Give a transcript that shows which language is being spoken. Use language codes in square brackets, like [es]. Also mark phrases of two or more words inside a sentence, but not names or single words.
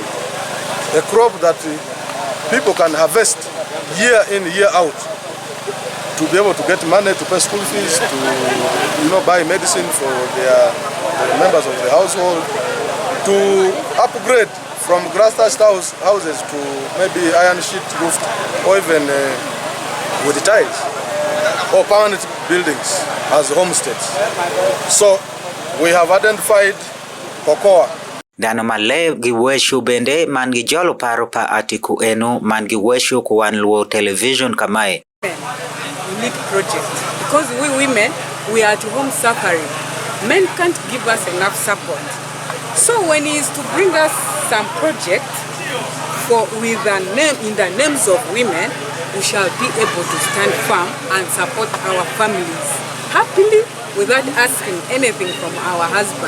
[en] A crop that people can harvest year in, year out to be able to get money to pay school fees, to buy medicine for their members of the household, to upgrade from grass-thatched houses to maybe iron sheet roofed or even with tiles or permanent buildings as homesteads. So we have identified cocoa. [laj] Dano male giweshu bende man gijolo paro pa Atiku enu man giweshu ku Wan Luo television kamae. [en] We need project because we women, we are at home suffering. Men can't give us enough support. So when he is to bring us some project with a name in the names of women, we shall be able to stand firm and support our families happily without asking anything from our husbands.